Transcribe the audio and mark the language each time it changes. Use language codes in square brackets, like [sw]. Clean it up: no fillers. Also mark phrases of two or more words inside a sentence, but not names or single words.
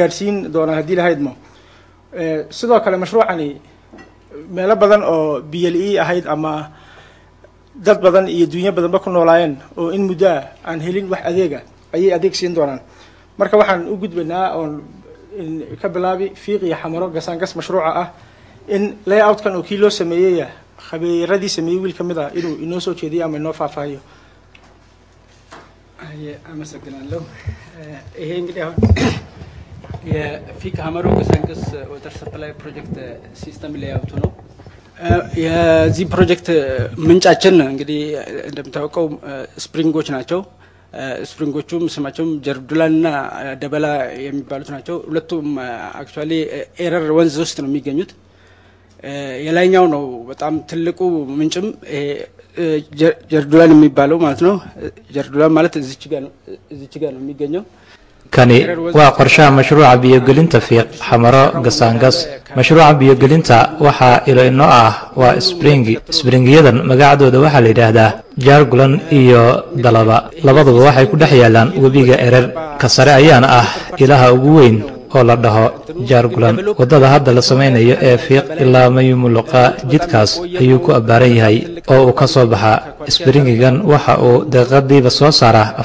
[so] gaarsiin doonaa haddii lahaydmo sidoo kale mashruucani meelo badan oo BLE ahayd ama dad badan iyo dunya badanba ku noolaayeen oo in muddo aan helin wax adeega ayay adeeg siin doonaan marka waxaan u gudbaynaa oon ka bilaabi fiiq iyo xamaro gasaangas mashruuca ah in layoutkan oo kii loo sameeyey khabiiradii sameeyey wiil ka mid ah inuu inoo soo jeediyo ama inoo faahfaahiyo [am] አመሰግናለሁ። ይሄ እንግዲህ አሁን የፊክ ሀመሮ ገሳንገስ [en] water supply project system layout [am] ነው። የዚህ ፕሮጀክት ምንጫችን እንግዲህ እንደምታውቀው ስፕሪንጎች ናቸው። ስፕሪንጎቹም ስማቸውም ጀርዱላና ደበላ የሚባሉት ናቸው። ሁለቱም አክቹአሊ ኤረር ወንዝ ውስጥ ነው የሚገኙት። የላይኛው ነው በጣም ትልቁ ምንጭም ጀርዱላን የሚባለው ማለት ነው። ጀርዱላን ማለት እዚች ጋር ነው የሚገኘው። [so] kani waa qorshaha mashruuca biyogelinta fiiq xamaro gasaangas mashruuca biyogelinta waxaa ilo inoo ah waa springiyadan magacadooda waxaa la yidhaahdaa jaargulan iyo dalaba labaduba waxay ku dhex yaalaan webiga erer ka sare ayaana ah ilaha ugu weyn oo la dhaho jaargulan wadada hadda la samaynayo ee fiiq ilaa mayumuluqa jidkaas ayuu ku abbaaran yahay oo uu ka soo baxa springigan waxa uu daqiiqadiiba soo saara